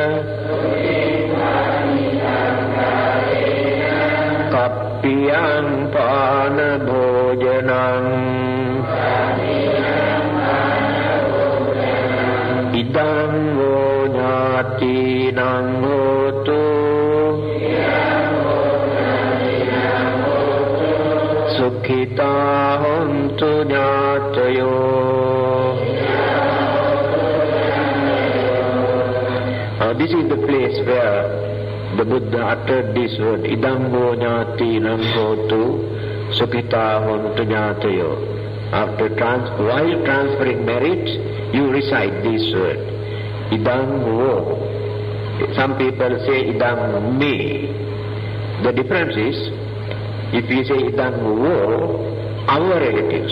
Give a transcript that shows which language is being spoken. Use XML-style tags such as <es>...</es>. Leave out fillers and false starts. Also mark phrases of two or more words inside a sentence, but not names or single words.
<pi>Kappiyam pāna bhojanam idam vo ñātīnaṁ hotu sukhitā hontu ñātayo.</pi> <en>This is the place where the Buddha uttered this word,</en> <pi>idam vo ñātīnaṁ hotu sukhitā hontu ñātayo.</pi> <en>While transferring merit, you recite this word,</en> <pi>idam vo.</pi> <en>Some people say</en> <pi>idam me.</pi> <en>The difference is, if we say</en> <pi>idam vo,</pi> <en>our relatives.</en>